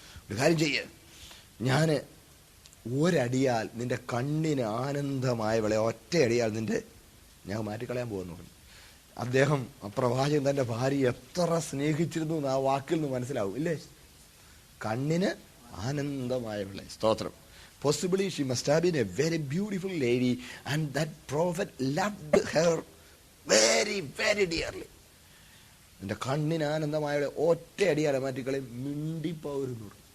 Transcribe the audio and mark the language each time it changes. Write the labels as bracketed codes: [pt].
[ml] ഒരു കാര്യം ചെയ്യ, ഞാൻ ഒരടിയാൽ നിന്റെ കണ്ണിന് ആനന്ദമായവളെ ഒറ്റയടിയാൽ ഞാൻ മാറ്റിക്കളയാൻ പോകുന്നു. അദ്ദേഹം പ്രവാചകൻ തന്റെ ഭാര്യ എത്ര സ്നേഹിച്ചിരുന്നു എന്ന് ആ വാക്കിൽ നിന്ന് മനസ്സിലാവും, ഇല്ലേ? കണ്ണിന് ആനന്ദമായവളെ. സ്തോത്രം. [en] Possibly she must have been a very beautiful lady and that prophet loved her very, very dearly. [ml] എന്റെ കണ്ണിന് ആനന്ദമായവളെ ഒറ്റയടിയാലെ മാറ്റിക്കളെ. മിണ്ടിപ്പോരുന്നു.